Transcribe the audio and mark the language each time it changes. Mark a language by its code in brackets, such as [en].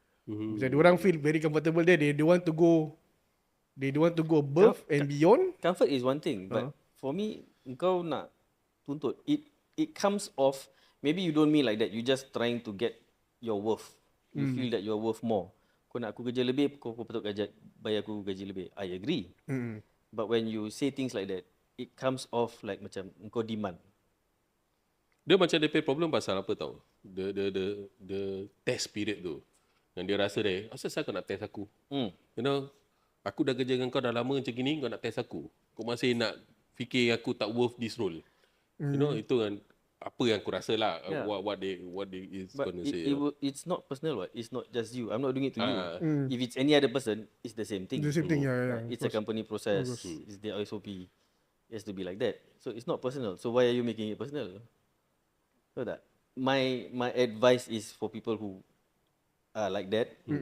[ms] Macam dia orang [en] feel very comfortable there. They don't want to go above and beyond. Comfort is one thing, but for me, [ms] engkau nak tuntut. [en] It comes off. Maybe you don't mean like that. You just trying to get your worth. You feel that you're worth more. [ms] Kau nak aku kerja lebih, kau patut bayar aku gaji lebih. [en] I agree. But when you say things like that, it comes off like [ms] macam engkau [en] demand. [ms] Dia macam dia [en] pay problem [ms] pasal apa tau? [en] The test period [ms] tu. Yang dia rasa dia, asal kau nak test aku? [en] You know, [ms] aku dah kerja dengan kau dah lama macam gini, kau nak test aku. Kau masih nak fikir aku tak [en] worth this role. You know, [ms] itu kan apa yang aku rasa lah. [en] Yeah. What they is But gonna say. it's not personal. What? It's not just you. I'm not doing it to you. If it's any other person, it's the same thing. The same thing, yeah. It's a company process. It's the SOP. It has to be like that. So it's not personal. So why are you making it personal? So that my advice is for people who are like that.